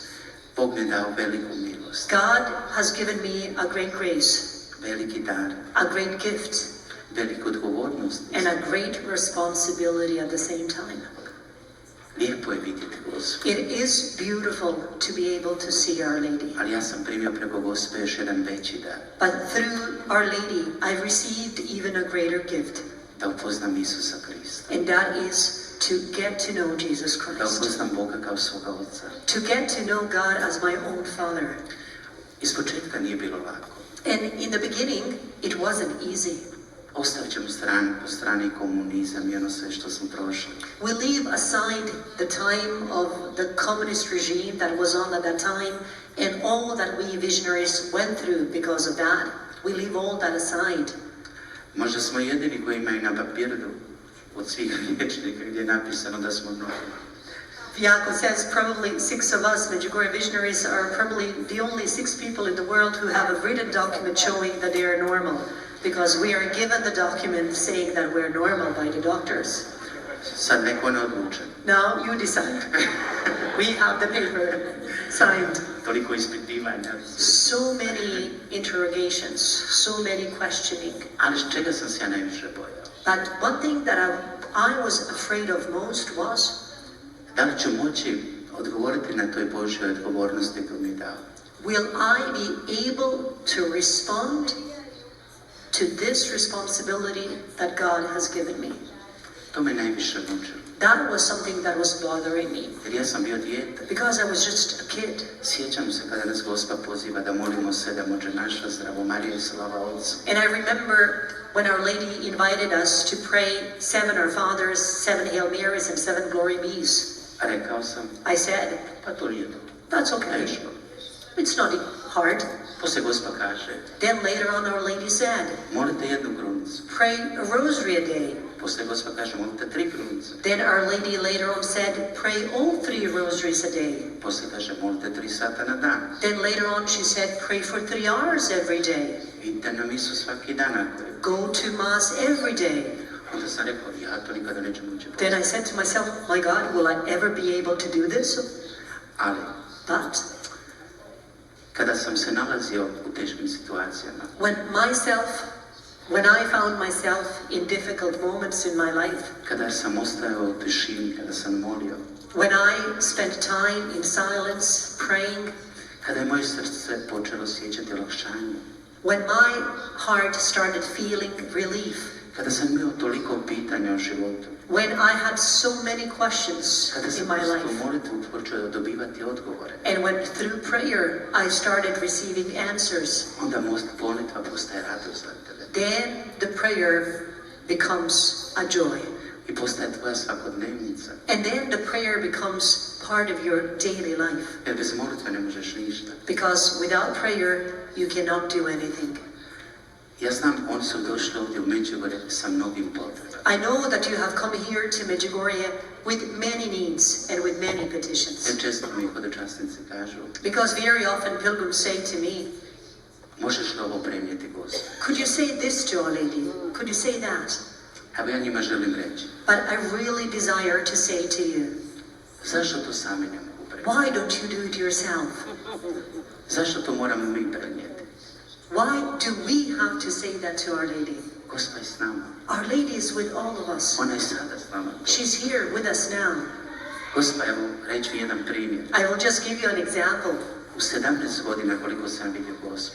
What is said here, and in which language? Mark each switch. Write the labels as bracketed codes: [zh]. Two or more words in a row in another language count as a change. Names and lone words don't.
[hr] Bog mi je dao veliku milost, [en] God has given me a great grace, [hr] veliki dar, [en] a great gift, [hr] veliku odgovornost. [en] and a great responsibility at the same time. [hr] Lijepo je vidjeti Gospu, [en] It is beautiful to be able to see Our Lady. [hr] ali ja sam primio preko Gospe još jedan veći dar, [en] But through Our Lady, I received even a greater gift, [hr] da upoznam Isusa Krista, [en] and that is to get to know Jesus [hr] da [en] Christ, [hr] upoznam Boga kao svoga Oca. [en] to get to know God as my own Father. [hr] Ispočetka nije bilo lako. [en] And in the beginning, it wasn't easy. [hr] Ostavit ćemo po strani komunizam i ono sve što smo prošli. [en] We leave aside the time of the communist regime that was on at that time and all that we visionaries went through because of that. We leave all that aside. [hr] Možda smo jedini koji imaju na papiru od svih liječnika gdje je napisano da smo normalni. [en] Jakov says probably 6 of us Medjugorje visionaries are probably the only 6 people in the world who have a written document showing that they are normal. Because we are given the document saying that we're normal by the doctors. [hr] Sad neko ne odluče. [en] Now you decide. We have the paper signed. [hr] Toliko ispitivanja. [en] So many interrogations, so many questioning. [hr] Ali čega sam se ja najviše bojao? [en] But one thing that I was afraid of most was, [hr] Da li ću moći odgovoriti na toj Božjoj odgovornosti koju mi je dao? [en] will I be able to respond to this responsibility that God has given me? [hr] To me najviše mučilo. [en] That was something that was bothering me. [hr] Jer ja sam bio dijete. [en] Because I was just a kid. [hr] Sjećam se kada nas Gospa poziva da molimo 7 Oče naša, Zdravo Marija i slava Otcu. [en] And I remember when Our Lady invited us to pray 7 Our Fathers, 7 Hail Marys, and 7 Glory Bees. [hr] A rekao sam, [en] I said, [hr] pa to nije to. [en] that's okay. [hr] Teško. [en] It's not hard. [hr] Poslije Gospa kaže, [en] Then later on Our Lady said, [hr] molite jednu grunicu. [en] pray a rosary a day. [hr] Poslije Gospa kaže, molite 3 grunice. [en] Then Our Lady later on said, pray all 3 rosaries a day. [hr] Poslije kaže, molite 3 sata na dan. [en] Then later on she said, pray for 3 hours every day. [hr] Idite na misu svaki dan ako je. [en] Go to Mass every day. [hr] Onda sam rekao, ja to nikada neću moći [en] Then I [hr] poslati. [en] said to myself, my God, will I ever be able to do this? [hr] Ali, [en] But [hr] kada sam se nalazio u teškim situacijama, [en] when I found myself in difficult moments in my life, [hr] kada sam ostajao u tišini, kada sam molio, [en] when I spent time in silence praying, [hr] kada je moje srce počelo osjećati olakšanje, [en] when my heart started feeling relief, [hr] kada sam imao toliko pitanja o životu, [en] when I had so many questions [hr] kada [en] in [hr] sam [en] my [hr] prosto [en] life, [hr] molitvu počeo dobivati odgovore, [en] and when through prayer I started receiving answers, [hr] onda molitva postaje radost za tebe. [en] then the prayer becomes a joy. [hr] I postaje tvoja svakodnevnica. [en] And then the prayer becomes part of your daily life. [hr] Jer bez molitve ne možeš ništa. [en] Because without prayer, you cannot do anything. [hr] Ja znam, oni su došli ovdje u Medjugorje sa mnogim potrebama. [en] I know that you have come here to Medjugorje with many needs and with many petitions. [hr] Jer često mi hodočasnici kažu, [en] Because very often pilgrims say to me, [hr] možeš li ovo prenijeti Gospod? [en] could you say this to Our Lady? Could you say that? [hr] Evo ja njima želim reći, [en] But I really desire to say to you, [hr] zašto to sami ne mogu prenijeti? [en] why don't you do it yourself? [hr] Zašto to moramo mi prenijeti? [en] Why do we have to say that to Our Lady? [hr] Gospa je s nama. [en] Our Lady is with all of us. [hr] Ona je sada s nama. [en] She's here with us now. [hr] Gospa, evo, reći mi jedan primjer. [en] I will just give you an example. [hr] U 17 godina koliko sam vidio Gospu,